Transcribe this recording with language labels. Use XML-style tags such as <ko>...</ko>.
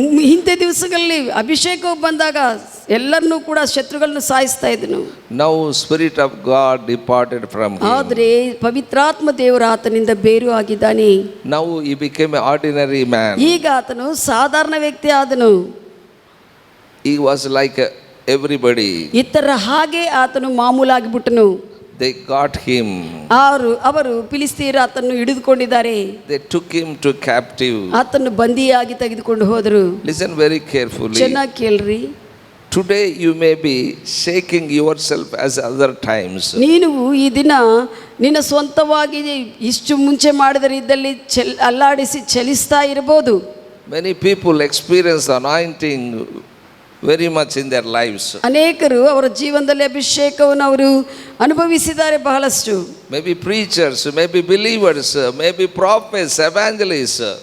<kn>ಹಿಂದೆ ದಿವಸಗಳಲ್ಲಿ ಅಭಿಷೇಕವು ಬಂದಾಗ ಎಲ್ಲರನ್ನೂ ಕೂಡ ಶತ್ರುಗಳನ್ನು ಸಾಯಿಸ್ತಾ ಇದ್ನು.</kn> <en>Now Spirit of God departed from him.</en> <kn>ಆದ್ರೆ ಪವಿತ್ರಾತ್ಮ ದೇವರು ಆತನಿಂದ ಬೇರು ಆಗಿದ್ದಾನೆ.</kn> <en>Now he became an ordinary man.</en> <kn>ಈಗ ಆತನು ಸಾಧಾರಣ ವ್ಯಕ್ತಿ ಆದನು.</kn> <en>He was like everybody.</en> <kn>ಇತರ ಹಾಗೆ ಆತನು ಮಾಮೂಲಾಗಿ ಬಿಟ್ಟನು.</kn> <en>They got him.</en> <kn>ಅವರು ಫಿಲಿಸ್ತೀಯರು ಆತನ್ನು ಹಿಡಿದುಕೊಂಡಿದ್ದಾರೆ.</kn> <en>They took him to captive.</en> <kn>ಆತನ್ನು ಬಂದಿಯಾಗಿ ತೆಗೆದುಕೊಂಡು ಹೋದರು.</kn> <en>Listen very carefully.</en> <kn>ಚೆನ್ನಾಗಿ ಕೇಳ್ರಿ.</kn> <en>Today you may be shaking yourself as other times.</en> <kn>ನೀನು ಈ ದಿನ ನಿನ್ನ ಸ್ವಂತವಾಗಿ ಇಷ್ಟು ಮುಂಚೆ ಮಾಡಿದ ರೀತಿಯಲ್ಲಿ ಅಲ್ಲಾಡಿಸಿ ಚಲಿಸ್ತಾ ಇರಬಹುದು.</kn> <en>Many people experience anointing very much in their lives.</en> <kn>ಅನೇಕರು ಅವರ ಜೀವನದಲ್ಲಿ ಅಭಿಷೇಕವನ್ನು ಅವರು ಅನುಭವಿಸಿದ್ದಾರೆ ಬಹಳಷ್ಟು.</kn> <en>Maybe preachers, maybe believers, maybe prophets, evangelists.</en>